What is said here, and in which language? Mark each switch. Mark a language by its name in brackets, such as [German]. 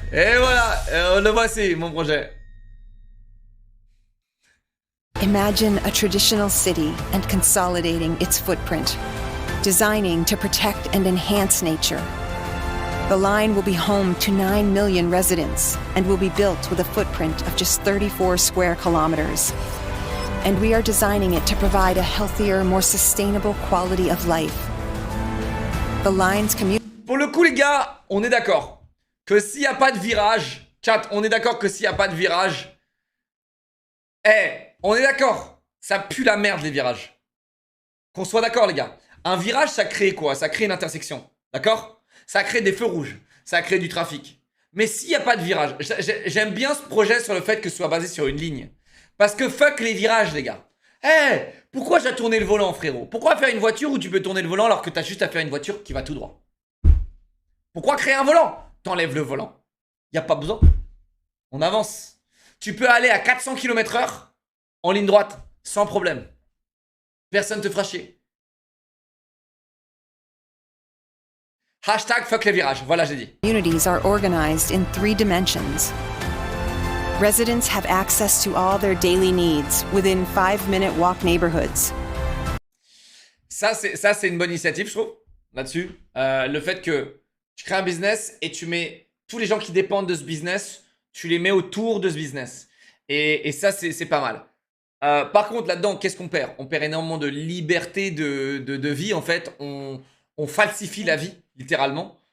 [French] Et voilà, le voici, mon projet. [English] Imagine a traditional city and consolidating its footprint. Designing to protect and enhance nature. The line will be home to 9 million residents and will be built with a footprint of just 34 square kilometers. And we are designing it to provide a healthier, more sustainable quality of life. The line's community. [French] Pour le coup, les gars, on est d'accord que s'il n'y a pas de virage, chat, on est d'accord que s'il n'y a pas de virage, on est d'accord, ça pue la merde les virages. Qu'on soit d'accord, les gars. Un virage, ça crée quoi? Ça crée une intersection, d'accord? Ça crée des feux rouges, ça crée du trafic. Mais s'il n'y a pas de virage, j'aime bien ce projet sur le fait que ce soit basé sur une ligne. Parce que fuck les virages, les gars. Pourquoi j'ai tourné le volant, frérot? Pourquoi faire une voiture où tu peux tourner le volant alors que t'as juste à faire une voiture qui va tout droit? Pourquoi créer un volant? T'enlèves le volant. Y a pas besoin. On avance. Tu peux aller à 400 km/h en ligne droite, sans problème. Personne te fera chier. Hashtag fuck les virages, voilà j'ai dit. [English] Communities are organized in 3 dimensions. Residents have access to all their daily needs within 5-minute walk neighborhoods. [French] Ça c'est une bonne initiative, je trouve, là-dessus. Le fait que tu crées un business et tu mets tous les gens qui dépendent de ce business, tu les mets autour de ce business. Et ça, c'est pas mal. Par contre, là-dedans, qu'est-ce qu'on perd? On perd énormément de liberté de vie, en fait. On falsifie la vie, littéralement.